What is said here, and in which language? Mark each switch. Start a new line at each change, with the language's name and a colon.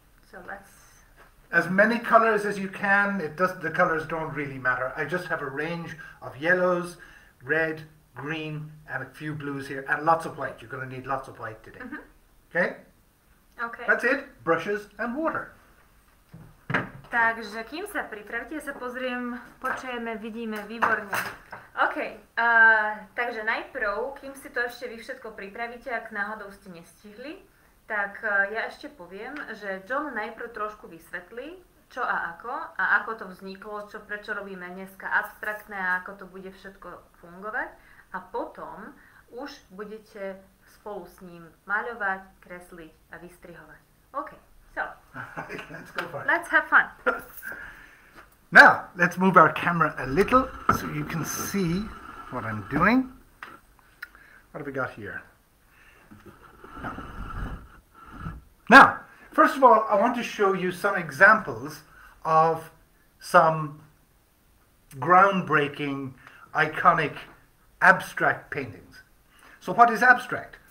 English: So let's... As many colors as you can. The colors don't really matter. I just have a range of yellows, red, green, and a few blues here, and lots of white. You're going to need lots of white today. Okay? Okay. That's it. Brushes and water.
Slovak: Takže kým sa pripravíte, sa pozriem, počujeme, vidíme, výborne. OK, takže najprv, kým si to ešte vy všetko pripravíte, ak náhodou ste nestihli, tak ja ešte poviem, že John najprv trošku vysvetlí, čo a ako to vzniklo, prečo robíme dneska abstraktné a ako to bude všetko fungovať. A potom už budete spolu s ním maľovať, kresliť a vystrihovať.
English: OK, so Let's go for it. let's have fun. Now, let's move our camera a little so you can see what I'm doing. What have we got here? Now, first of all, I want to show you some examples of some groundbreaking, iconic, abstract paintings. So what is abstract?